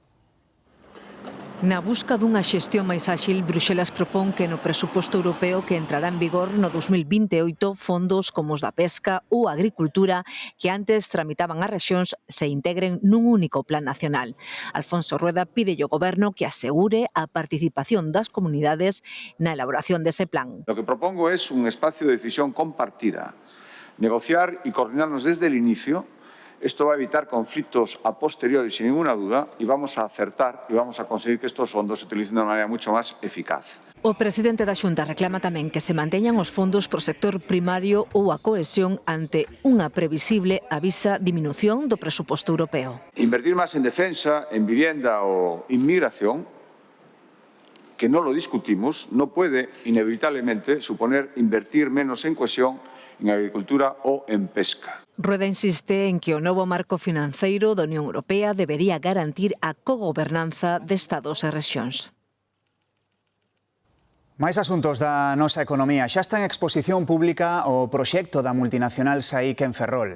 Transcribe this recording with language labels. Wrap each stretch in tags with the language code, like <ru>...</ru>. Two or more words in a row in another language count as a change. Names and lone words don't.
<gl>Na busca dunha xestión máis áxil, Bruxelas propón que no presuposto europeo que entrará en vigor no 2028 fondos como os da pesca ou a agricultura que antes tramitaban as rexións se integren nun único plan nacional. Alfonso Rueda pide ao Goberno que asegure a participación das comunidades na elaboración dese plan.</gl> <es>Lo que propongo es un espacio de decisión compartida, negociar y coordinarnos desde el inicio. Esto va a evitar conflictos a posteriori sin ninguna duda y vamos a acertar y vamos a conseguir que estos fondos se utilicen de una manera mucho más eficaz.</es> <gl>O presidente da Xunta reclama tamén que se manteñan os fondos por sector primario ou a cohesión ante unha previsible avisa diminución do presuposto europeo.</gl> <es>Invertir más en defensa, en vivienda o inmigración, que no lo discutimos, no puede inevitablemente suponer invertir menos en cohesión, en agricultura ou en pesca.</es> <gl>Rueda insiste en que o novo marco financeiro da Unión Europea debería garantir a cogobernanza de estados e rexións. Mais asuntos da nosa economía. Xa está en exposición pública o proxecto da multinacional SAIC en Ferrol.</gl>